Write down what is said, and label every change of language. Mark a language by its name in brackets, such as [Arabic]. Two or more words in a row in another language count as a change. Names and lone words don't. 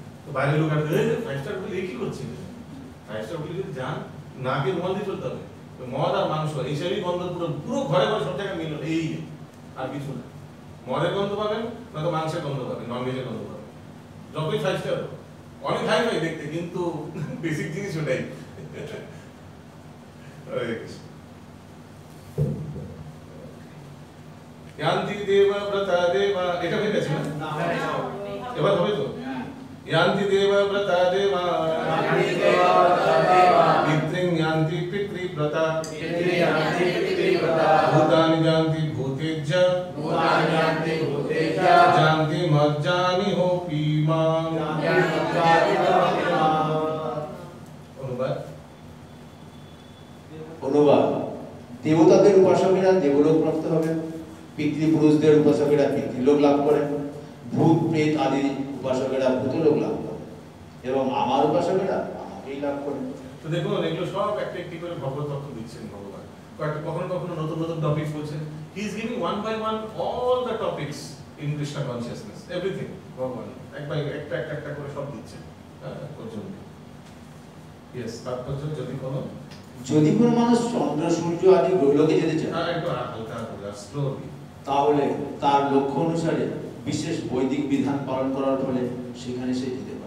[Bangla] তো বাইরের লোক আসবে, 5 [English] star hotel [Bangla] কি করছে? 5 [English] star hotel [Bangla] যদি যান, নাকে রুমাল দিয়ে চলতে হবে, মদ আর মাংস এইসবই গন্ধ পুরো ঘরে ঘরে সব জায়গায় মিল, এই আর কিছু না। মদের গন্ধ পাবেন, নয়তো মাংসের গন্ধ পাবেন, ননভেজের গন্ধ পাবেন। যতই 5 স্টার অনেক হাই ফাই দেখতে, কিন্তু বেসিক জিনিস ওটাই। [Sanskrit] यान्ति देव व्रता देवा, [Bangla] এটা হয়ে গেছে না? এবার হবে তো? [Sanskrit] यान्ति देव व्रता देवा, पितृं यान्ति पितृव्रता, भूतानि यान्ति भूतेज्य, यान्ति मज्जानि होपीमा। [Bangla] অনুবাদ। দেবতাদের উপাসকেরা দেবলোক প্রাপ্ত হবেন, পিতৃপুরুষদের উপাসকেরা পিতৃলোক লাভ করেন, ভূত প্রেত আদি উপাসকেরা ভূতলোক লাভ করেন, এবং আমার উপাসকেরা আমাকেই লাভ করেন। তো দেখুন, এগুলো সব একটা একটি করে ভগবত তত্ত্ব দিচ্ছেন ভগবান। কখনো কখনো নতুন নতুন টপিকস বলছেন। [English] he is giving one by one all the topics in Krishna consciousness, everything [Bangla] ভগবান একটা করে সব দিচ্ছেন। পর্যন্ত ইয়েস, তাৎপর্য যদি কোনো মানুষ চন্দ্র সূর্য আদি গ্রহলোকে যেতে চায়, তাহলে তার লক্ষ্য অনুসারে বিশেষ বৈদিক বিধান পালন করার ফলে সেখানে সে যেতে পারে।